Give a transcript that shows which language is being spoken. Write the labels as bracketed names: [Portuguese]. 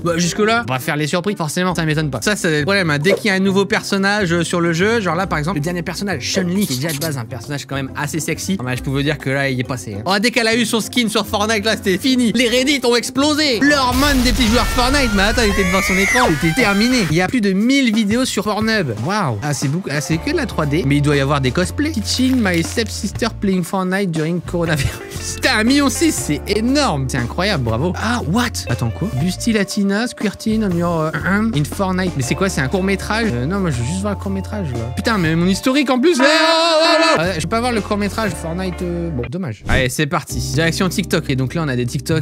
[French] Bah, jusque-là, on va faire les surprises. Forcément, ça m'étonne pas. Ça, c'est le problème. Hein. Dès qu'il y a un nouveau personnage sur le jeu, genre là, par exemple, le dernier personnage, Chun-Li, qui est déjà de base un personnage quand même assez sexy. Je peux vous dire que là, il est passé. Hein. Oh, dès qu'elle a eu son skin sur Fortnite, là, c'était fini. Les Reddit ont explosé. L'hormone des petits joueurs Fortnite. Mais attends, il était devant son écran. Il était terminé. Il y a plus de 1000 vidéos sur Pornhub. Waouh. Ah, c'est beaucoup. Ah, c'est que de la 3D. Mais il doit y avoir des cosplays. Petite [English] Watching my stepsister playing Fortnite during coronavirus. [French] Putain, 1,6 million, c'est énorme. C'est incroyable, bravo. [English] Ah, what? [French] Attends, quoi? [English] Busti Latina, Squirting on your in Fortnite. [French] Mais c'est quoi? C'est un court-métrage? Non, moi, je veux juste voir le court-métrage, là. Putain, mais mon historique, en plus. Je peux pas voir le court-métrage Fortnite. Bon, dommage. Allez, c'est parti. Direction TikTok. Et donc là, on a des TikTok.